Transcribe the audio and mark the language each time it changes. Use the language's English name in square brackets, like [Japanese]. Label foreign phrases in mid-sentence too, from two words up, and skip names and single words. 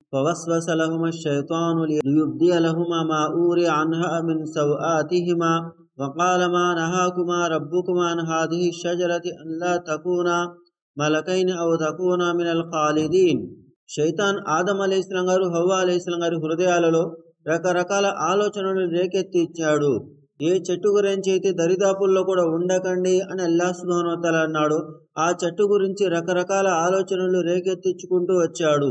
[Arabic] فوسوس لهما الشيطان ليبدي لهما ما أوري عنها من سوآتهما وقال ما نهاكما ربكما عن هذه الشجرة أن لا تكونا ملكين أو تكونا من الخالدين. [Telugu] షైతాన్ ఆదం అలైహిస్సలాం గారు హవ్వ అలైహిస్సలాం గారి హృదయాలలో రకరకాల ఆలోచనలు రేకెత్తి ఇచ్చాడు. ఏ చెట్టు గురించి అయితే దరిదాపుల్లో కూడా ఉండకండి అని అల్లాహ్ [Arabic] سبحانه و تعالى [Telugu] అన్నాడు, ఆ చెట్టు గురించి రకరకాల ఆలోచనలు రేకెత్తించుకుంటూ వచ్చాడు.